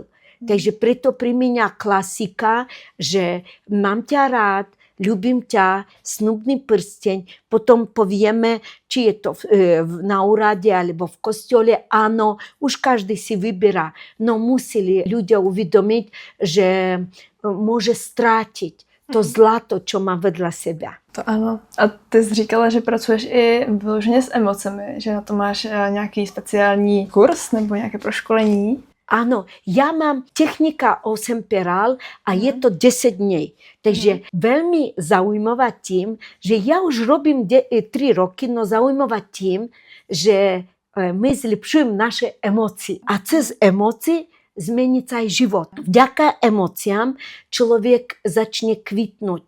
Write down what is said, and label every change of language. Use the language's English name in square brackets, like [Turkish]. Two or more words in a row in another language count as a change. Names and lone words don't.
[Slovak] Takže preto pri mňa klasika, že mám ťa rád, ľúbim ťa, snubný prsteň, potom povieme, či je to na úrade alebo v kostole, áno, už každý si vyberá. No museli ľudia uvedomiť, že môže strátiť to zlato, čo má vedľa seba. [Czech] To ano. A ty jsi říkala, že pracuješ i vyloženě s emocemi, že na to máš nějaký speciální kurz nebo nějaké proškolení? [Slovak] Áno, ja mám technika 8 perál a je to 10 dní. Takže veľmi zaujímavá tým, že ja už robím 3 roky, no zaujímavá tým, že my zlepšujeme naše emócie. A cez emócie zmeniť sa aj život. Vďaka emóciám človek začne kvitnúť.